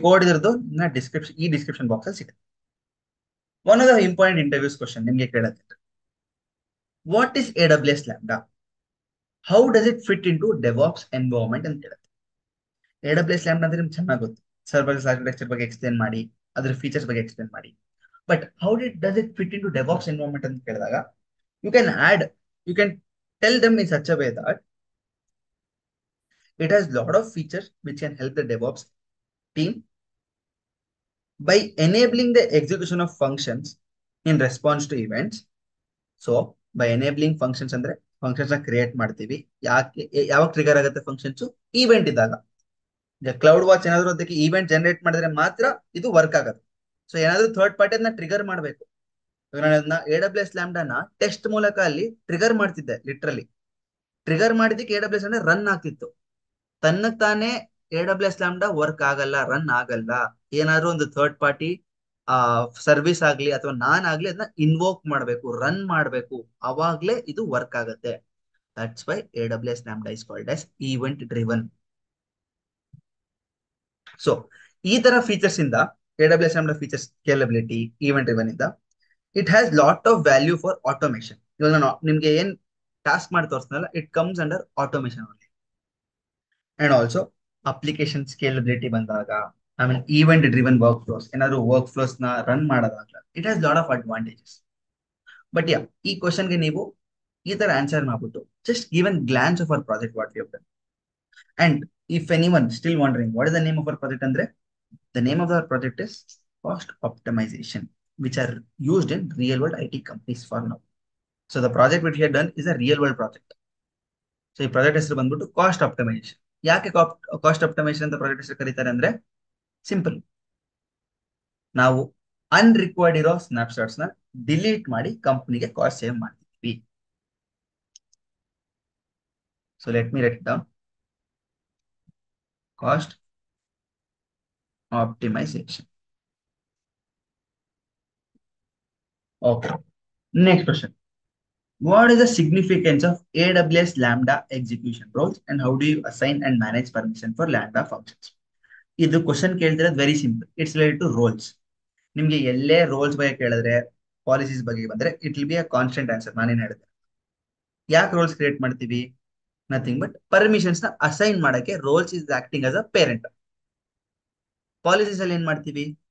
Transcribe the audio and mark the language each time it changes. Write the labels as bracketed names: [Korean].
[Kannada] Code ಇದ್ರದ್ದು description box ಅಲ್ಲಿ ಸಿಗುತ್ತೆ. [English] one of the important interviews question [Kannada] ನಿಮ್ಗೆ ಕೇಳುತ್ತೆ, [English] what is AWS Lambda, how does it fit into DevOps environment [Kannada] ಅಂತ ಕೇಳುತ್ತೆ. AWS ಲ್ಯಾಂಬ್ಡಾ ಅಂದ್ರೆ ನಿಮ್ಗೆ ಚೆನ್ನಾಗಿ ಗೊತ್ತು, ಸರ್ವರ್ ಆರ್ಕಿಟೆಕ್ಚರ್ ಬಗ್ಗೆ ಎಕ್ಸ್ಪ್ಲೇನ್ ಮಾಡಿ, ಅದ್ರ ಫೀಚರ್ಸ್ ಬಗ್ಗೆ ಎಕ್ಸ್ಪ್ಲೇನ್ ಮಾಡಿ. [English] but how does it fit into DevOps environment [Kannada] ಅಂತ ಕೇಳಿದಾಗ, [English] You can tell them in such a way that it has lot of features which can help the DevOps team by enabling the execution of functions in response to events. So by enabling functions [Kannada] ಅಂದ್ರೆ functions create ಮಾಡ್ತೀವಿ. ಯಾವಾಗ trigger ಆಗುತ್ತೆ functions, event ಇದ್ದಾಗ. Cloud watch ಏನಾದ್ರು ಅದಕ್ಕೆ event generate ಮಾಡಿದ್ರೆ ಮಾತ್ರ ಇದು ವರ್ಕ್ ಆಗುತ್ತೆ. ಸೊ ಏನಾದ್ರು ಥರ್ಡ್ ಪಾರ್ಟಿ ಅದನ್ನ ಟ್ರಿಗರ್ ಮಾಡಬೇಕು. ನಾನು ಅದನ್ನ AWS ಲ್ಯಾಂಬ್ಡಾನ ಟೆಸ್ಟ್ ಮೂಲಕ ಅಲ್ಲಿ ಟ್ರಿಗರ್ ಮಾಡ್ತಿದ್ದೆ. ಲಿಟ್ರಲಿ ಟ್ರಿಗರ್ ಮಾಡಿದಕ್ಕೆ AWS ಅಂದ್ರೆ ರನ್ ಆಗ್ತಿತ್ತು. ತನ್ನಕ್ ತಾನೇ AWS ಲ್ಯಾಂಬ್ಡಾ ವರ್ಕ್ ಆಗಲ್ಲ, ರನ್ ಆಗಲ್ಲ. ಏನಾದ್ರು ಒಂದು ಥರ್ಡ್ ಪಾರ್ಟಿ ಸರ್ವಿಸ್ ಆಗ್ಲಿ ಅಥವಾ ನಾನ್ ಆಗ್ಲಿ ಅದನ್ನ ಇನ್ವೋಕ್ ಮಾಡಬೇಕು, ರನ್ ಮಾಡಬೇಕು, ಅವಾಗ್ಲೇ ಇದು ವರ್ಕ್ ಆಗುತ್ತೆ. [English] That's why AWS Lambda is called as event driven. [Kannada] So ಈ ತರ ಫೀಚರ್ಸ್ ಇಂದ AWS Lambda features scalability event driven ಇಂದ [English] It has lot of value for automation. [Kannada] ಇವಾಗ ನಾನು ನಿಮ್ಗೆ ಏನ್ ಟಾಸ್ಕ್ ಮಾಡಿ ತೋರಿಸ್ನಲ್ಲ, [English] It comes under automation only. [Kannada] And also application scalability ಬಂದಾಗ, ಆಮೇಲೆ ಈವೆಂಟ್ ಡ್ರಿವನ್ ವರ್ಕ್ ಫ್ಲೋಸ್, ಏನಾದ್ರು ವರ್ಕ್ ಫ್ಲೋಸ್ ನ run ಮಾಡೋದಾಗ್ಲ, [English] It has lot of advantages. But yeah, [Kannada] ಈ ಕ್ವಶನ್ಗೆ ನೀವು ಈ ತರ ಆನ್ಸರ್ ಮಾಡ್ಬಿಟ್ಟು [English] Just give an glance of our project what you have done. And if anyone still wondering what is the name of our project ಅಂದ್ರೆ, the name of our project is cost optimisation, which are used in real world IT companies for now. So the project which we have done is a real world project. [Kannada] So ಈ project ಹೆಸರು ಬಂದ್ಬಿಟ್ಟು cost optimisation. ಯಾಕೆ cost optimisation ಅಂತ project ಹೆಸರು ಕರೀತಾರೆ ಅಂದ್ರೆ, simple, ನಾವು ಅನ್ರಿಕ್ವೈರ್ಡ್ ಇರೋ ಸ್ನಾಪ್ಶಾಟ್ಸ್ ನ ಡಿಲೀಟ್ ಮಾಡಿ ಕಂಪ್ನಿಗೆ ಕಾಸ್ಟ್ ಸೇವ್ ಮಾಡ್ತೀವಿ. [English] So let me write it down, cost optimisation. Okay, next question. What is the significance of AWS Lambda execution roles and how do you assign and manage permission for Lambda functions? [Kannada] ಇದು question ಕೇಳ್ತಿರೋದು very simple. [English] It's related to roles. [Kannada] ನಿಮ್ಗೆ ಎಲ್ಲೇ rolls ಬಗ್ಗೆ ಕೇಳಿದ್ರೆ, policies ಬಗ್ಗೆ ಬಂದ್ರೆ, [English] It will be a constant answer. [Kannada] ನಾನೇನ್ ಹೇಳಿದೆ, ಯಾಕೆ ರೋಲ್ಸ್ ಕ್ರಿಯೇಟ್ ಮಾಡ್ತೀವಿ? ನಥಿಂಗ್ ಬಟ್ ಪರ್ಮಿಷನ್ಸ್ ನ ಅಸೈನ್ ಮಾಡಕ್ಕೆ [English] Roles is acting as a parent. [Kannada] Policies ಅಲ್ಲಿ ಏನ್ ಮಾಡ್ತೀವಿ?